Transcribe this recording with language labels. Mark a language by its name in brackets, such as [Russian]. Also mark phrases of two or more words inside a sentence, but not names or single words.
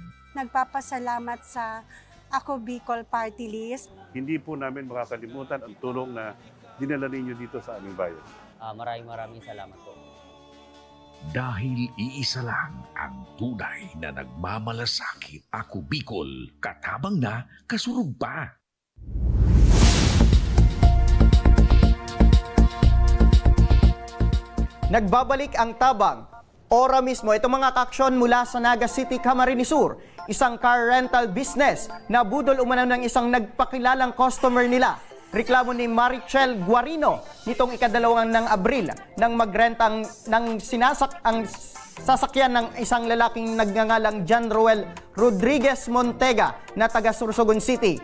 [Filipino] Nagpapasalamat sa Ako Bicol Party List. Hindi po namin makakalimutan ang tulong na dinala ninyo dito sa aming bayan. Maraming salamat po. Dahil iisa lang ang tunay na nagmamalasakit. [Bikol] Ako Bicol, katabang na, kasurug pa. [Filipino] Nagbabalik ang tabang. Ora mismo, itong mga kaaksyon mula sa Naga City, Camarines Sur, isang [English] car rental business [Filipino] na budol umano ng isang nagpakilalang customer nila. Reklamo ni Marichel Guarino nitong ika-2 ng Abril nang magrenta ang sasakyan ng isang lalaking nagngangalang John Roel Rodriguez Montega na taga Sorsogon City.